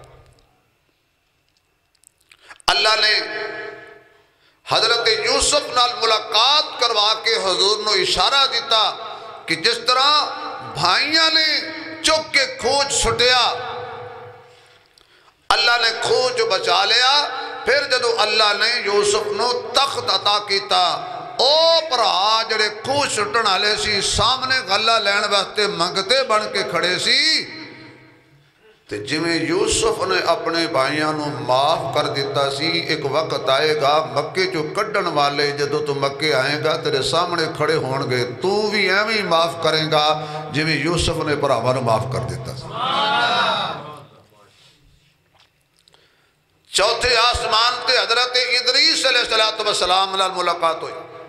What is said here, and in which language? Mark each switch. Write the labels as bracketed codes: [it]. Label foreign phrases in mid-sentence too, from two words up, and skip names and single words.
[pa] اللہ نے حضرت یوسف نال ملاقات کروا کے حضور نو اشارہ دیتا کہ جس طرح بھائیاں نے چک کے کھوج سٹیا اللہ نے کھوج بچا لیا. پھر جدو اللہ نے یوسف نو تخت عطا کیتا او پرا جڑے کھوج سٹن والے سی سامنے غلہ لین واسطے منگتے بن کے کھڑے سی تے جویں یوسف نے اپنے بھائیاں نو معاف کر دیتا سی ایک وقت آئے گا مکے جو کڈن والے جدو تو مکے آئے گا تیرے سامنے کھڑے ہون گے تو بھی ایویں معاف کریں گا جویں یوسف نے بھراواں نو معاف کر دیتا سی. چوتھے آسمان تے حضرت ادریس [ar] علیہ السلام [pa] نال ملاقات ہوئی.